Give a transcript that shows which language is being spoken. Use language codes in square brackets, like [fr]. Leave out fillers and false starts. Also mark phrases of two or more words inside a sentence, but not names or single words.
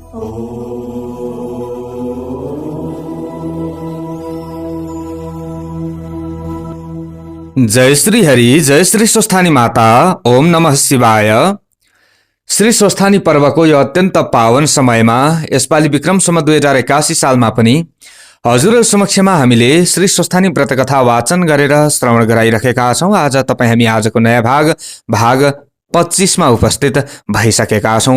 [ne] जय श्री हरि, जय श्री स्वस्थानी माता। [sa] ओम नमः शिवाय। [ne] श्री स्वस्थानी पर्वको यो अत्यन्त पावन समयमा यसपालि विक्रम सम्वत 2081 सालमा पनि हजुरहरु समक्षमा हामीले श्री स्वस्थानी व्रतकथा वाचन गरेर श्रवण गराइरहेका छौं। आज हामी आजको नयाँ भाग 25 मा उपस्थित भइसकेका छौं।